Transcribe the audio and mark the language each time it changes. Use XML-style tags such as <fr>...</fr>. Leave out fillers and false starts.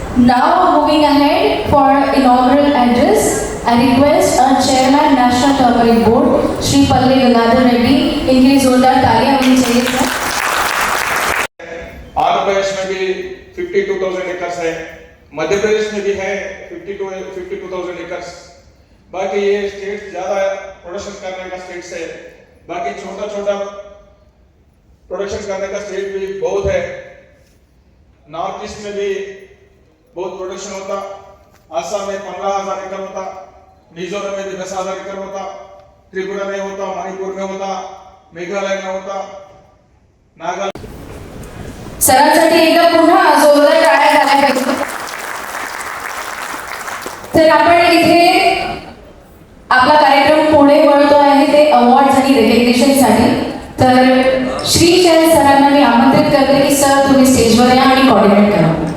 <en>Now, moving ahead for inaugural address, I request our Chairman National Turmeric Board, Shri Palle Gangadhar Reddy,</en> <hi>इनके लिए जोरदार तालियां होनी चाहिए सर. आंध्र प्रदेश में भी 52,000 एकर्स है, मध्य प्रदेश में भी है 52,000 एकर्स. बाकी ये स्टेट्स ज्यादा प्रोडक्शन करने का स्टेट्स है, बाकी छोटा छोटा प्रोडक्शन करने का स्टेट भी बहुत है. नॉर्थ ईस्ट में भी बहुत प्रोडक्शन होता. आसाम में 15,000 एकड़ होता, मिजोरम में भी 10,000 एकड़ होता, त्रिपुरा में होता, मणिपुर में होता, मेघालय में होता, नागालैंड.</hi> <mr>सरांसाठी एकदा पुन्हा जोरदार टाळ्या झाल्या पाहिजे. तर आपण इथे आपला कार्यक्रम पुढे वळतो आहे ते अवॉर्ड्स आणि रेकग्निशनसाठी. तर श्री शैल सरांना मी आमंत्रित करते की सर तुम्ही स्टेजवर या आणि कोऑर्डिनेट करा.</mr>